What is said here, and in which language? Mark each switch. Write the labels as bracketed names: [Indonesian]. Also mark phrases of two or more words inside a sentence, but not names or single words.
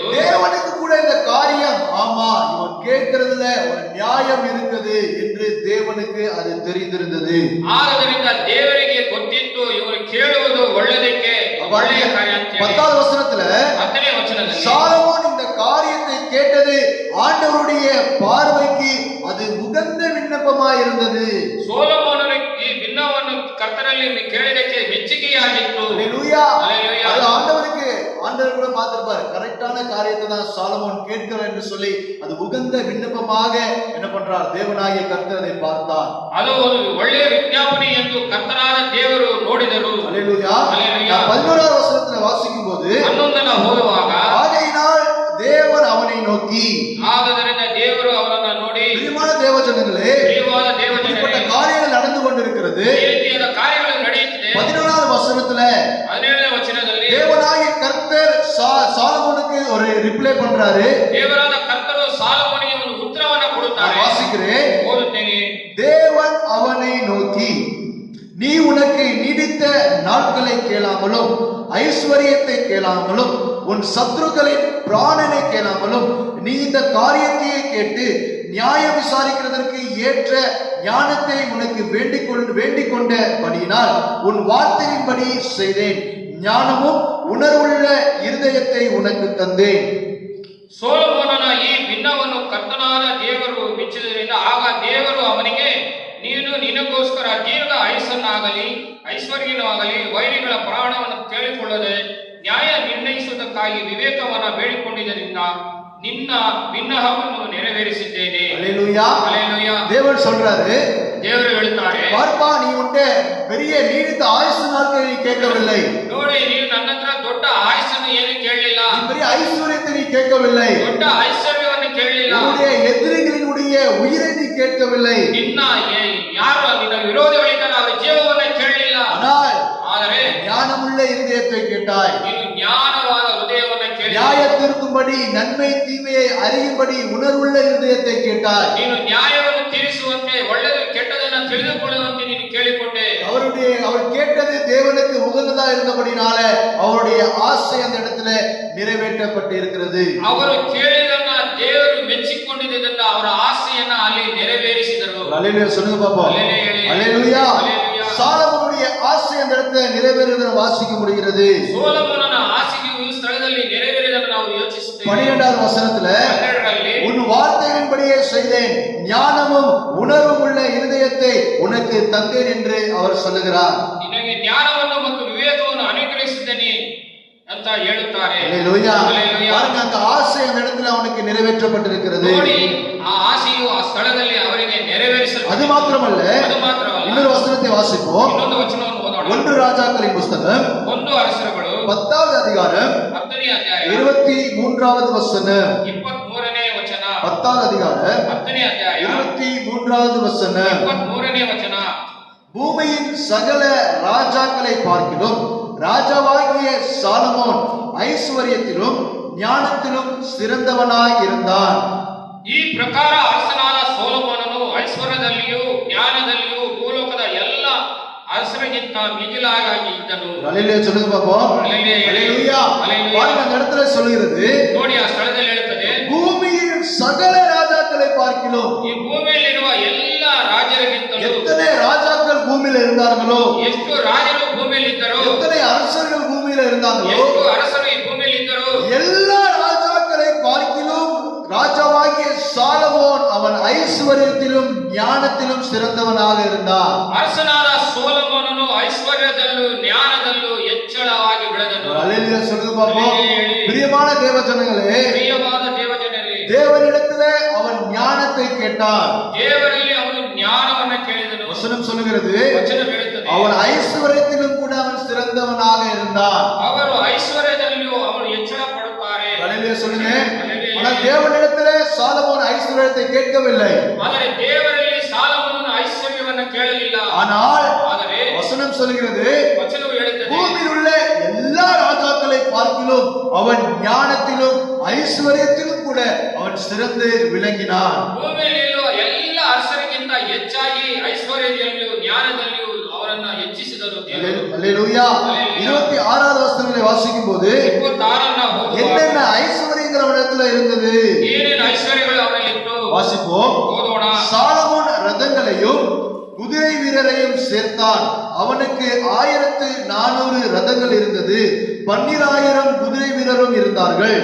[Tamil] தேவனுக்கு கூட இந்த காரியம், ஆமா இவன் கேட்கிறதுல ஒரு நியாயம் இருக்குது என்று தேவனுக்கு அது தெரிந்திருந்தது. [Kannada] ಆದ್ದರಿಂದ ದೇವರಿಗೆ ಗೊತ್ತಿತ್ತು ಇವರು ಕೇಳುವುದು ಒಳ್ಳೆಯದಕ್ಕೆ ಒಳ್ಳೆಯ ಕಾರ್ಯ ಅಂತ ಹೇಳಿ. [Tamil] 10வது வசனத்துல [Kannada] 10ನೇ ವಚನದಲ್ಲಿ [Tamil] சாலமோன் இந்த காரியத்தை கேட்டது ஆண்டவருடைய பார்வைக்கு அது உகந்த விண்ணப்பமாய் இருந்தது. [Kannada] ಸೊಲೊಮೋನನು ಈ ಭಿನ್ನವನ್ನು ಕರ್ತನಲ್ಲಿ ಕೇಳಿದಕ್ಕೆ ಮೆಚ್ಚುಗೆಯಾಗಿತ್ತು. [Tamil] அல்லேலூயா. அல்லேலூயா. அது ஆண்டவர் கூட பார்த்திருப்பார், கரெக்டான காரியத்தை தான் சாலமோன் கேட்கிறார் என்று சொல்லி அது உகந்த விண்ணப்பமாக என்ன பண்றார், தேவனாகிய கர்த்தர் அதை பார்த்தார். [Kannada] ಅದು ಒಂದು ಒಳ್ಳೆಯ ವಿಜ್ಞಾಪನೆ ಎಂದು ಕರ್ತನಾದ ದೇವರು ನೋಡಿದರು. [Tamil] அல்லேலூயா. அல்லேலூயா. 11வது வசனத்துல வாசிக்கும் போது, [Kannada] 11ನ ಓದುವಾಗ, [Tamil] ஆகையினால் தேவன் அவனை நோக்கி, [Kannada] ಆದದರಿಂದ ದೇವರು ಅವರನ್ನು ನೋಡಿ, [Tamil] பிரியமான தேவஜனங்களே, [Kannada] ಪ್ರಿಯವಾದ ದೇವಜನರೇ, [Tamil] இப்படிப்பட்ட காரியங்கள் நடந்து கொண்டிருக்கிறது. [Kannada] ಈ ರೀತಿಯಾದ ಕಾರ್ಯಗಳು ನಡೆಯುತ್ತಿದೆ. [Tamil] 17வது வசனத்துல [Kannada] 17ನೇ ವಚನದಲ್ಲಿ [Tamil] தேவனாகிய கர்த்தர் சாலமோனுக்கு ஒரு ரிப்ளை பண்றாரு. [Kannada] ದೇವರಾದ ಕರ್ತರು ಸಾಲಮೋನಿಗೆ ಒಂದು ಉತ್ತರವನ್ನ ಕೊಡುತ್ತಾರೆ. [Tamil] நான் வாசிக்கிறேன். [Kannada] ಓದುತ್ತೇನೆ. [Tamil] தேவன் அவனை நோக்கி, நீ உனக்கு நீடித்த நாட்களை கேளாமலும் ஐஸ்வர்யத்தை கேளாமலும் உன் சத்துருக்களின் பிராணனை கேளாமலும் நீ இந்த காரியத்தையே கேட்டு நியாயம் விசாரிக்கிறதற்கு ஏற்ற ஞானத்தை உனக்கு வேண்டிக் கொண்டபடியினால் உன் வார்த்தையின்படி செய்தேன். ஞானமும் உணர்வுள்ள இருதயத்தை உனக்கு தந்தேன். [Kannada] ಸೊಲೊಮೋನನ ಈ ಭಿನ್ನವನ್ನು ಕರ್ತನಾದ ದೇವರು ಮೆಚ್ಚಿದ್ದರಿಂದ ಆಗ ದೇವರು ಅವನಿಗೆ, ನೀನು ನಿನಗೋಸ್ಕರ ದೀರ್ಘ ಆಯುಸ್ಸನ್ನಾಗಲಿ ಐಶ್ವರ್ಯವಾಗಲಿ ವೈರಿಗಳ ಪ್ರಾಣವನ್ನು ಕೇಳಿಕೊಳ್ಳದೆ ನ್ಯಾಯ ನಿರ್ಣಯಿಸುವುದಕ್ಕಾಗಿ ವಿವೇಕವನ್ನು ಬೇಡಿಕೊಂಡಿದ್ದರಿಂದ ನಿನ್ನ ಭಿನ್ನಹವನ್ನು ನೆರವೇರಿಸಿದ್ದೇನೆ. [Tamil] அல்லேலூயா. அல்லேலூயா. தேவன் சொல்றாரு, [Kannada] ದೇವರು ಹೇಳುತ್ತಾರೆ, [Tamil] பார்ப்பா, நீ உன்ட பெரிய நீடித்த ஆயுசு நாட்களை நீ கேட்கவில்லை, [Kannada] ನೋಡಿ, ನೀನು ನನ್ನ ಹತ್ರ ದೊಡ್ಡ ಆಯುಸ್ಸನ್ನು ಏನು ಕೇಳಲಿಲ್ಲ, [Tamil] நீ பெரிய ஐஸ்வர்யத்தை நீ கேட்கவில்லை, [Kannada] ದೊಡ್ಡ ಐಶ್ವರ್ಯವನ್ನು ಕೇಳಲಿಲ್ಲ, [Tamil] உன்னுடைய எதிரிகளினுடைய உயிரை நீ கேட்கவில்லை, [Kannada] ನಿನ್ನ ಯಾರು ನಿನ್ನ ವಿರೋಧಿಗಳಿದ್ದಾರೆ ಅವರ ಜೀವವನ್ನು ಕೇಳಲಿಲ್ಲ. [Tamil] ஆனால் [Kannada] ಆದರೆ [Tamil] ஞானமுள்ள இருதயத்தை கேட்டாய். [Kannada] ನೀನು ಜ್ಞಾನವಾದ ಹೃದಯವನ್ನು ಕೇಳಿ, [Tamil] நியாயத்திற்கும்படி நன்மை தீமையை அறியும்படி உணர்வுள்ள இருதயத்தை கேட்டாய். [Kannada] ನೀನು ನ್ಯಾಯವನ್ನು ತೀರಿಸುವಂತೆ ಒಳ್ಳೆಯದು ಕೆಟ್ಟದನ್ನು ತಿಳಿದುಕೊಳ್ಳುವಂತೆ ನೀನು ಕೇಳಿಕೊಂಡೆ. [Tamil] அவர் கேட்டது தேவனுக்கு உகந்ததா இருந்தபடினால அவருடைய ஆசை அந்த இடத்துல நிறைவேற்றப்பட்டு இருக்கிறது. [Kannada] ಅವರು ಕೇಳಿದನ್ನ ದೇವರು ಮೆಚ್ಚಿಕೊಂಡಿದ್ದರಿಂದ ಅವರ ಆಸೆಯನ್ನ ಅಲ್ಲಿ ನೆರವೇರಿಸಿದರು. [Tamil] அல்லேலூயா சொல்லுங்க பாப்போம். அல்லேலூயா. சாலமோனுடைய ஆசை அந்த இடத்துல நிறைவேறுவதை வாசிக்க முடிகிறது. [Kannada] ಸೊಲೊಮೋನನ ಆಸೆಯು ಈ ಸ್ಥಳದಲ್ಲಿ ನೆರವೇರಿದನ್ನು ನಾವು ಯೋಚಿಸುತ್ತೇವೆ. [Tamil] 12வது வசனத்துல உன் வார்த்தையின்படியே செய்தேன், ஞானமும் உணர்வும் உள்ள இருதயத்தை உனக்கு தந்தேன் என்று அவர் சொல்லுகிறார். [Kannada] ನಿನಗೆ ಜ್ಞಾನವನ್ನು ಮತ್ತು ವಿವೇಕವನ್ನು ಅನುಗ್ರಹಿಸಿದ್ದೇನೆ ಅಂತ ಹೇಳುತ್ತಾರೆ. [Tamil] அல்லேலூயா. பாருங்க, அந்த ஆசை அந்த இடத்துல அவனுக்கு நிறைவேற்றப்பட்டிருக்கிறது. [Kannada] ನೋಡಿ, ಆ ಆಸೆಯು ಆ ಸ್ಥಳದಲ್ಲಿ ಅವರಿಗೆ ನೆರವೇರಿಸಲ್ಪಟ್ಟಿದೆ. [Tamil] அது மாத்திரமல்ல, இன்னொரு வசனத்தை வாசிப்போம். [Kannada] ಇನ್ನೊಂದು ವಚನವನ್ನು ಓದೋಣ. [Tamil] 1 ராஜாக்களின் புஸ்தகம் [Kannada] 1 ಅರಸರುಗಳು [Tamil] 10வது அதிகாரம் [Kannada] 10ನೇ ಅಧ್ಯಾಯ [Tamil] 23வது வசனம். [Kannada] 23ನೇ ವಚನ. [Tamil] 10வது அதிகாரம் [Kannada] 10ನೇ ಅಧ್ಯಾಯ [Tamil] 23வது வசனம். [Kannada] 23ನೇ ವಚನ. [Tamil] பூமியின் சகல ராஜாக்களை பார்க்கிலும் ராஜாவாகிய சாலமோன் ஐஸ்வர்யத்திலும் ஞானத்திலும் சிறந்தவனாய் இருந்தான். [Kannada] ಈ ಪ್ರಕಾರ ಅರಸನಾದ ಸೊಲೊಮೋನನು ಐಶ್ವರ್ಯದಲ್ಲಿಯೂ ಜ್ಞಾನದಲ್ಲಿಯೂ ಭೂಲೋಕದ ಎಲ್ಲ ಅರಸರಿಗಿಂತ ಮಿಗಿಲಾಗಿ ಇದ್ದನು. [Tamil] அல்லேலூயா சொல்லுங்க பாப்போம். அல்லேலூயா. பாருங்க, அந்த இடத்துல சொல்லுகிறது, [Kannada] ನೋಡಿ ಆ ಸ್ಥಳದಲ್ಲಿ ಹೇಳುತ್ತದೆ, [Tamil] பூமியின் சகல ராஜாக்களை பார்க்கிலும். [Kannada] ಈ ಭೂಮಿಯಲ್ಲಿರುವ ಎಲ್ಲ ರಾಜರಿಗಿಂತಲೂ [Tamil] எத்தனை ராஜாக்கள் பூமியில இருந்தார்களோ, [Kannada] ಎಷ್ಟು ರಾಜರು ಭೂಮಿಯಲ್ಲಿ ಇದ್ದರು, [Tamil] எத்தனை அரசர்கள் பூமியில இருந்தாங்களோ, [Kannada] ಎಷ್ಟು ಅರಸರು ಈ ಭೂಮಿಯಲ್ಲಿ ಇದ್ದರು, [Tamil] எல்லா ராஜாக்களை பார்க்கிலும் ராஜாவாகிய சாலமோன் அவன் ஐஸ்வர்யத்திலும் ஞானத்திலும் சிறந்தவனாக இருந்தான். [Kannada] ಅರಸನಾದ ಸೊಲೊಮೋನನು ಐಶ್ವರ್ಯದಲ್ಲೂ ಜ್ಞಾನದಲ್ಲೂ ಹೆಚ್ಚಳವಾಗಿ ಬೆಳೆದನು. [Tamil] அல்லேலூயா சொல்லுங்க பாப்போம். பிரியமான தேவஜனங்களே, [Kannada] ಪ್ರಿಯವಾದ ದೇವಜನರೇ, [Tamil] தேவனிடத்திலே அவன் ஞானத்தை கேட்டான். [Kannada] ದೇವರಲ್ಲಿ ಅವನು ಜ್ಞಾನವನ್ನ ಕೇಳಿದನು. [Tamil] வசனம் சொல்லுகிறது, [Kannada] ವಚನ ಹೇಳುತ್ತದೆ, [Tamil] அவன் ஐஸ்வர்யத்திலும் கூட அவன் சிறந்தவனாக இருந்தான். [Kannada] ಅವರು ಐಶ್ವರ್ಯದಲ್ಲಿಯೂ ಅವರು ಹೆಚ್ಚಳ ಪಡುತ್ತಾರೆ. [Tamil] அல்லேலூயா சொல்லுங்க. ஆனால் தேவனிடத்திலே சாலமோன் ஐஸ்வர்யத்தை கேட்கவில்லை. [Kannada] ಆದರೆ ದೇವರಲ್ಲಿ ಸಾಲಮೋನನು ಐಶ್ವರ್ಯವನ್ನು ಕೇಳಲಿಲ್ಲ. [Tamil] ஆனால் [Kannada] ಆದರೆ [Tamil] வசனம் சொல்கிறது, [Kannada] ವಚನವು ಹೇಳುತ್ತದೆ, [Tamil] பூமியில் உள்ள எல்லா ராஜாக்களை பார்க்கிலும் அவன் ஞானத்திலும் ஐஸ்வர்யத்திலும் கூட அவன் சிறந்து விளங்கினான். [Kannada] ಭೂಮಿಯಲ್ಲಿರುವ ಎಲ್ಲ ಅರಸರಿಗಿಂತ ಹೆಚ್ಚಾಗಿ ಐಶ್ವರ್ಯದಲ್ಲಿಯೂ ಜ್ಞಾನದಲ್ಲಿಯೂ ಅವರನ್ನು ಹೆಚ್ಚಿಸಿದರು ದೇವರು. [Tamil] அல்லேலூயா. 26வது வசனங்களை வாசிக்கும் போது [Kannada] 26ನ್ನ ಓದುವಾಗ [Tamil] என்னென்ன ஐஸ்வர்யங்கள் அவனிடத்துல இருந்தது [Kannada] ಏನೇನು ಐಶ್ವರ್ಯಗಳು ಅವರಲ್ಲಿ ಇತ್ತು [Tamil] வாசிப்போம். [Kannada] ಓದೋಣ. [Tamil] சாலமோன் ரதங்களையும் குதிரை வீரரையும் சேர்த்தான். அவனுக்கு 1400 ரதங்கள் இருந்தது. 12000 குதிரை வீரரும் இருந்தார்கள்.